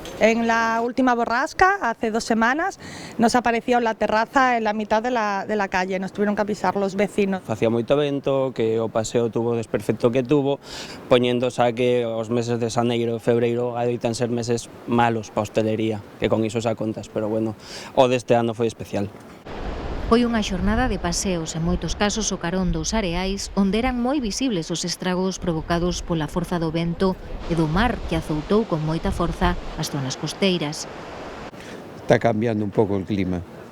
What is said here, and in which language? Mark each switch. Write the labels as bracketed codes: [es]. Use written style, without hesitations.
[es] En la última borrasca, hace 2 semanas, nos apareció la terraza en la mitad de la calle, nos tuvieron que avisar los vecinos. [gl] Facía moito vento, que o paseo tuvo o desperfecto que tuvo, poñéndose a que os meses de xaneiro e febreiro adoitan ser meses malos para a hostelería, que con iso xa contas, pero bueno, o deste ano foi especial. Foi unha xornada de paseos, en moitos casos o carón dos areais, onde eran moi visibles os estragos provocados pola forza do vento e do mar que azoutou con moita forza as zonas costeiras. Está cambiando un pouco o clima.